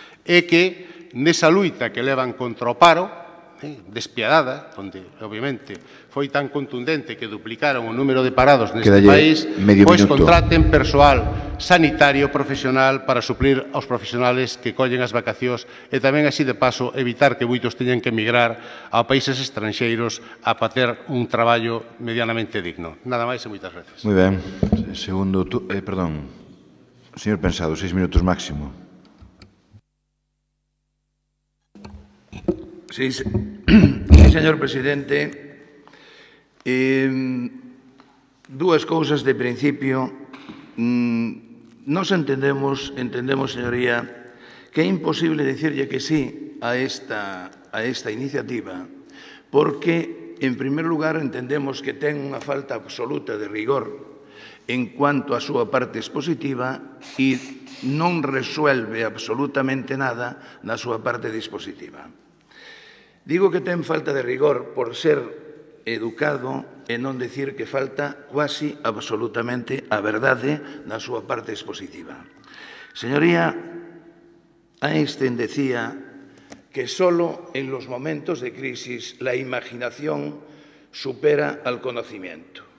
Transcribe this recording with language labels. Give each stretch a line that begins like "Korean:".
Galician: E que, nesa luita que levan contra o paro, despiadada, onde, obviamente, foi tan contundente que duplicaron o número de parados neste país, pois contraten persoal sanitario profesional para suplir aos profesionales que collen as vacacións e tamén, así de paso, evitar que moitos teñan que emigrar a países estranxeiros a facer un traballo medianamente digno. Nada máis e moitas gracias. Moi ben. Segundo, perdón, señor Pensado, 6 minutos máximo. Sí, señor presidente. Dúas cousas de principio. Nos entendemos, señoría, que é imposible dicirlle que sí a esta iniciativa, porque, en primer lugar, entendemos que ten unha falta absoluta de rigor en cuanto a súa parte expositiva e non resuelve absolutamente nada na súa parte dispositiva. Digo que ten falta de rigor por ser educado e non dicir que falta quasi absolutamente a verdade na súa parte expositiva.
Spanish: Señoría, Einstein decía que solo en los momentos de crisis la imaginación supera al conocimiento.